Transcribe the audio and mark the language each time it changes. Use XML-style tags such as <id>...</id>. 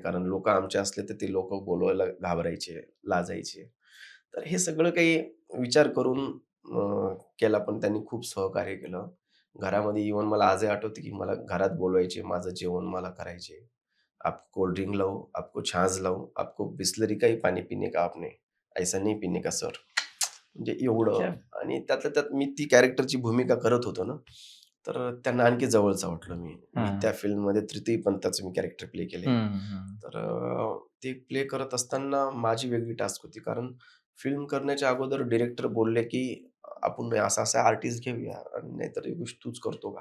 <mr>कारण लोकं आमचे असले तर ते लोकं बोलवायला घाबरायचे, लाजायचे. तर हे सगळं काही विचार करून केला. पण त्यांनी खूप सहकार्य केलं. घरामध्ये इव्हन मला आजही आठवतं, की मला घरात बोलवायचे, माझं जेवण मला करायचे.</mr> <hi>"आपको कोल्ड ड्रिंक लाऊं? आपको छाछ लाऊं? आपको बिसलरी का ही पानी पीने का आपने? ऐसा नहीं पीने का सर."</hi> <mr>म्हणजे एवढं.</mr> <hi>क्या-</hi> <mr>आणि त्यातल्या त्यात मी ती कॅरेक्टरची भूमिका करत होतो ना, तर त्यांना आणखी जवळचं वाटलं मी. हा. मी त्या फिल्ममध्ये तृतीय पंथाचं मी कॅरेक्टर प्ले केलंय. हम्म. हम्म. तर ते प्ले करत असताना माझी वेगळी टास्क होती. कारण फिल्म करण्याच्या अगोदर डिरेक्टर बोलले, की "आपण असा-असा आर्टिस्ट घेऊया आणि नाहीतर ही गोष्ट तूच करतो का?"</mr>